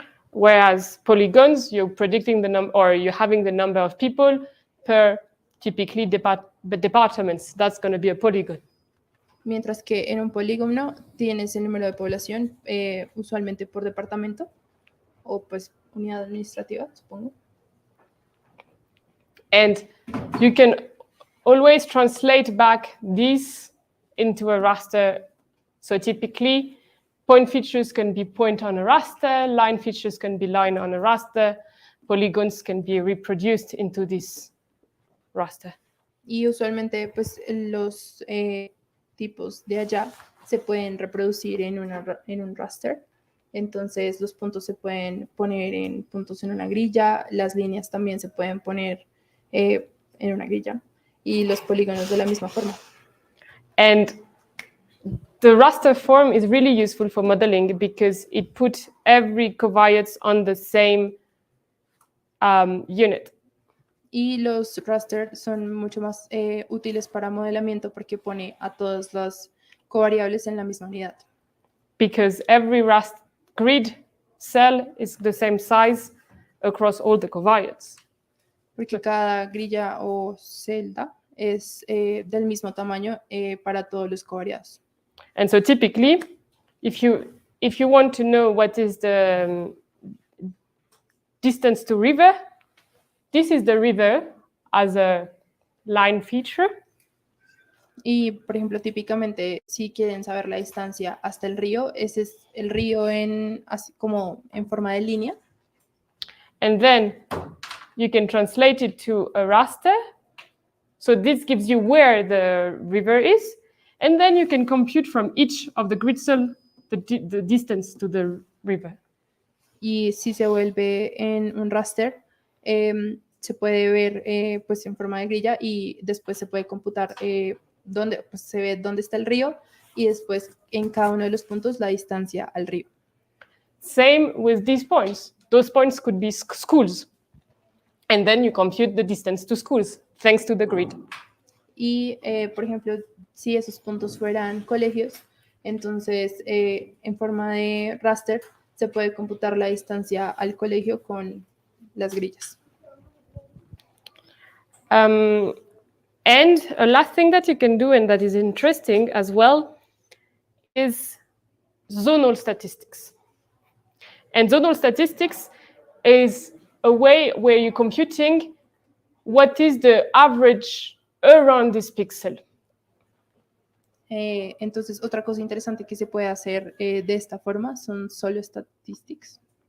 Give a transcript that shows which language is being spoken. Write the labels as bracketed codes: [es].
[en] Whereas polygons, you're predicting the number, or you're having the number of people per typically departments. That's going to be a polygon. [es] Mientras que en un polígono tienes el número de población, usualmente por departamento, o pues unidad administrativa, supongo. [en] And you can always translate back this into a raster. So typically, point features can be point on a raster, line features can be line on a raster, polygons can be reproduced into this raster. [es] Y usualmente pues los tipos de allá se pueden reproducir en un raster. Entonces los puntos se pueden poner en puntos en una grilla, las líneas también se pueden poner en una grilla y los polígonos de la misma forma. [en] And the raster form is really useful for modeling because it puts every covariates on the same unit. [es] Y los raster son mucho más útiles para modelamiento porque pone a todas las covariables en la misma unidad. [en] Because every raster grid cell is the same size across all the covariates. [es] Porque cada grilla o celda es del mismo tamaño para todos los covariados. [en] And so typically, if you want to know what is the distance to river, this is the river as a line feature. [es] Y, por ejemplo, típicamente, si quieren saber la distancia hasta el río, ese es el río como en forma de línea. [en] And then you can translate it to a raster. So this gives you where the river is. And then you can compute from each of the grid cell the distance to the river. [es] Y si se vuelve en un raster, se puede ver pues en forma de grilla y después se puede computar donde pues, se ve dónde está el río y después en cada uno de los puntos la distancia al río. [en] Same with these points. Those points could be schools. And then you compute the distance to schools, thanks to the grid. [es] Y, por ejemplo, si esos puntos fueran colegios, entonces en forma de raster se puede computar la distancia al colegio con las grillas. [en] And a last thing that you can do, and that is interesting as well, is zonal statistics. And zonal statistics is a way where you're computing what is the average around this pixel. [es] Entonces, otra cosa interesante que se puede hacer de esta forma son solo statistics.